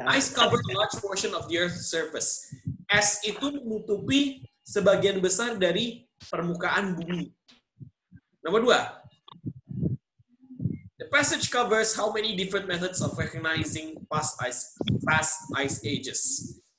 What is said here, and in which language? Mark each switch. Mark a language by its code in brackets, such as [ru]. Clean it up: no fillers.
[en] Ice cover a large portion of the Earth's surface. [id] Es itu menutupi sebagian besar dari permukaan bumi. Nomor 2. [en] The passage covers how many different methods of recognizing past ice ages.